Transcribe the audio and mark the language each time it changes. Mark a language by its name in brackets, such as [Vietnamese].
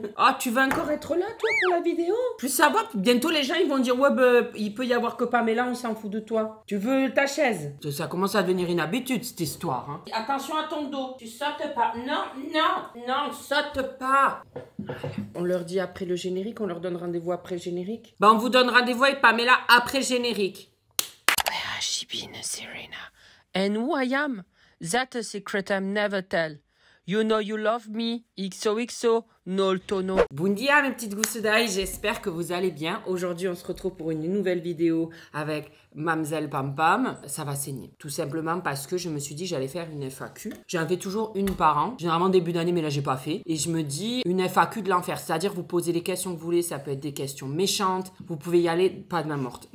[French] Ah, tu vas encore être là, toi, pour la vidéo? Plus ça va, bientôt les gens, ils vont dire, ouais, bah, il peut y avoir que Pamela, on s'en fout de toi. Tu veux ta chaise? Ça commence à devenir une habitude, cette histoire. Hein. Attention à ton dos. Tu sautes pas. Non, non, non, saute pas. On leur dit après le générique, on leur donne rendez-vous après le générique. Bah, on vous donne rendez-vous avec Pamela après le générique. [English] Where has she been, Serena? And who I am? That's a secret I'll never tell. You know you love me. XOXO. No tono. [French] Bon dia mes petites gousses d'ail, j'espère que vous allez bien. Aujourd'hui on se retrouve pour une nouvelle vidéo avec Mamzelle Pam Pam. Ça va saigner, tout simplement parce que je me suis dit j'allais faire une FAQ. J'en fais toujours une par an, généralement début d'année mais là j'ai pas fait. Et je me dis une FAQ de l'enfer, c'est-à-dire vous posez les questions que vous voulez, ça peut être des questions méchantes, vous pouvez y aller pas de main morte.